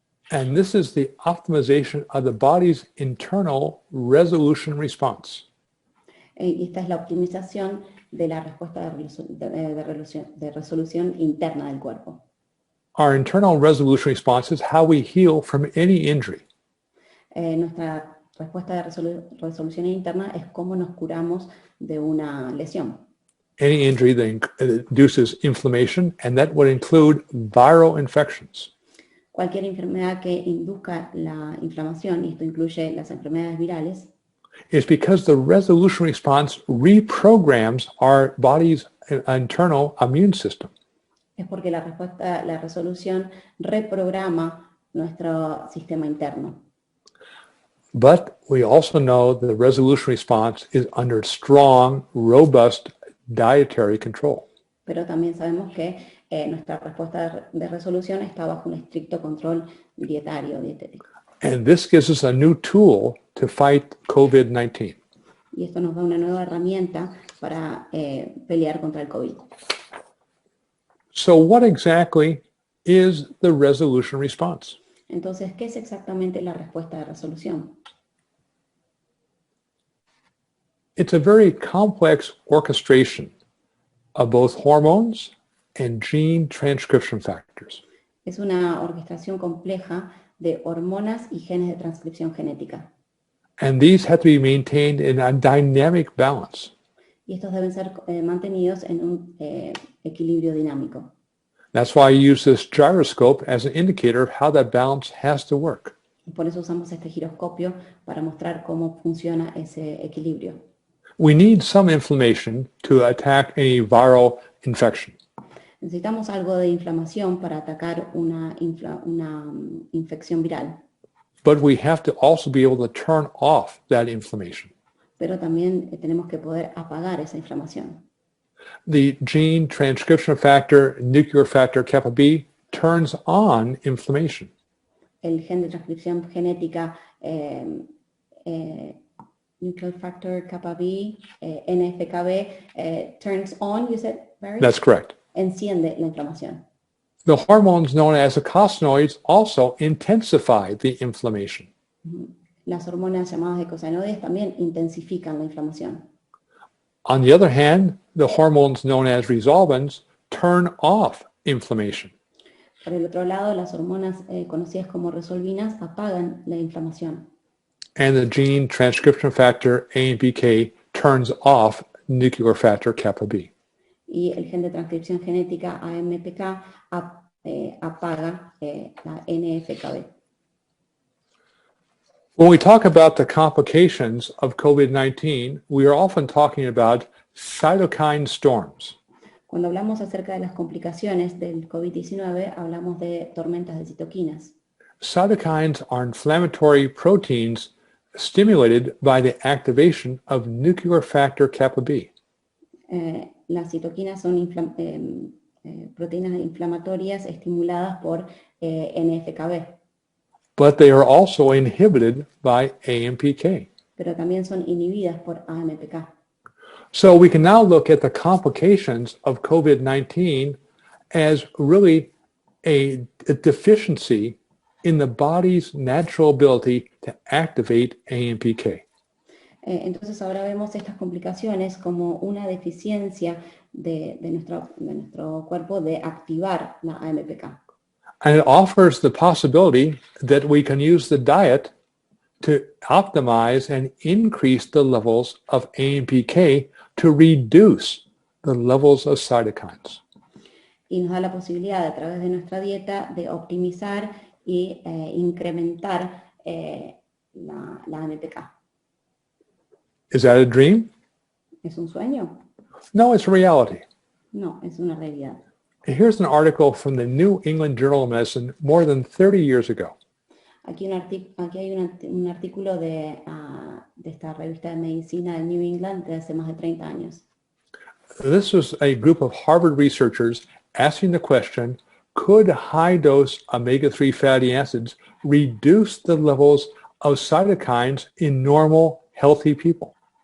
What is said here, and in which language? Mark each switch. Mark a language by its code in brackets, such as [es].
[en] And this is the optimization of the body's internal resolution response. [es] Y esta es la optimización de la respuesta de resolución interna del cuerpo. [en] Our internal resolution response is how we heal from any injury. [es] Nuestra respuesta de resolución interna es cómo nos curamos de una lesión. [en] any injury that induces inflammation, and that would include viral infections. [es] Cualquier enfermedad que induzca la inflamación, y esto incluye las enfermedades virales, [en] Is because the resolution response reprograms our body's internal immune system. [es] es porque la resolución reprograma nuestro sistema interno. [en] But we also know the resolution response is under strong, robust dietary control. [es] Pero también sabemos que nuestra respuesta de resolución está bajo un estricto control dietético. [en] And this gives us a new tool to fight COVID-19. [es] Y esto nos da una nueva herramienta para pelear contra el COVID. [en] So what exactly is the resolution response? [es] Entonces, ¿qué es exactamente la respuesta de resolución? [en] It's a very complex orchestration of both hormones and gene transcription factors. [es] Es una orquestación compleja de hormonas y genes de transcripción genética. [en] And these have to be maintained in a dynamic balance. [es] Y estos deben ser mantenidos en un equilibrio dinámico. [en] That's why I use this gyroscope as an indicator of how that balance has to work. [es] Y por eso usamos este giroscopio para mostrar cómo funciona ese equilibrio. [en] We need some inflammation to attack any viral infection. [es] Necesitamos algo de inflamación para atacar una infección viral. [en] But we have to also be able to turn off that inflammation. [es] Pero también tenemos que poder apagar esa inflamación. [en] The gene transcription factor, nuclear factor kappa B, turns on inflammation. [es] El gen de transcripción genética nuclear factor kappa B, NFKB, [en] turns on, you said, [es] Barry? [en] That's correct. [es] Enciende la inflamación. [en] The hormones known as eicosanoids also intensify the inflammation. [es] Las hormonas llamadas eicosanoides también intensifican la inflamación. [en] On the other hand, the hormones known as resolvins turn off inflammation. [es] Por el otro lado, las hormonas conocidas como resolvinas apagan la inflamación. [en] And the gene transcription factor AMPK turns off nuclear factor kappa B. [es] Y el gen de transcripción genética AMPK apaga la NFKB. [en] When we talk about the complications of COVID-19, we are often talking about cytokine storms. [es] Cuando hablamos acerca de las complicaciones del COVID-19, hablamos de tormentas de citoquinas. [en] Cytokines are inflammatory proteins stimulated by the activation of nuclear factor kappa B. [es] Las citoquinas son proteínas inflamatorias estimuladas por NFKB. [en] But they are also inhibited by AMPK. [es] Pero también son inhibidas por AMPK. [en] So we can now look at the complications of COVID-19 as really a deficiency in the body's natural ability to activate AMPK. [es] Entonces ahora vemos estas complicaciones como una deficiencia de nuestro cuerpo de activar la AMPK. [en] And it offers the possibility that we can use the diet to optimize and increase the levels of AMPK to reduce the levels of cytokines. [es] Y nos da la posibilidad a través de nuestra dieta de optimizar y incrementar la AMPK. [en] Is that a dream? [es] ¿Es un sueño? [en] No, it's a reality. [es] No, es una realidad. [en] Here's an article from the New England Journal of Medicine more than 30 years ago. [es] Aquí hay un artículo de esta revista de medicina de New England de hace más de 30 años. [en] This was a group of Harvard researchers asking the question, could high-dose omega-3 fatty acids reduce the levels of cytokines in normal, healthy people?